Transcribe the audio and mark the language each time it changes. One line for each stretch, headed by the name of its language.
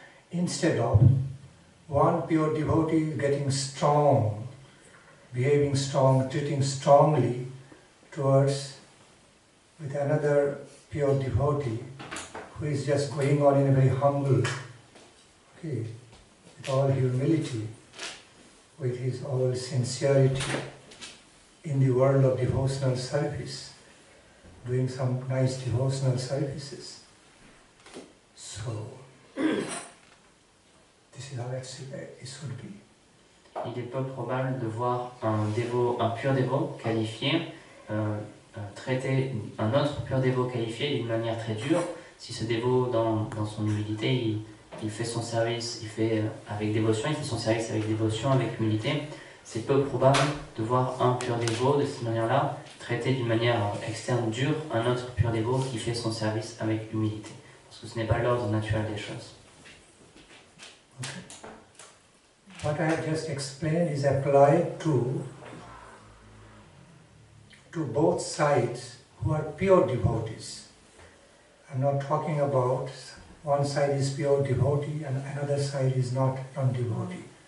English: Instead of one pure devotee getting strong, behaving strong, treating strongly with another pure devotee who is just going on in a very humble, okay, with all humility, with his all sincerity in the world of devotional service, doing some nice devotional services. So, this is how it should be.
French: Il est peu probable de voir un pur dévot qualifié traiter un autre pur dévot qualifié d'une manière très dure. Si ce dévot, dans son humilité, il fait son service, il fait avec dévotion, il fait son service avec dévotion, avec humilité, c'est peu probable de voir un pur dévot de cette manière-là traiter d'une manière externe dure un autre pur dévot qui fait son service avec humilité. Parce que ce n'est pas l'ordre naturel des choses.
English: Okay. what I have just explained is applied to both sides who are pure devotees. I'm not talking about one side is pure devotee and another side is not non-devotee.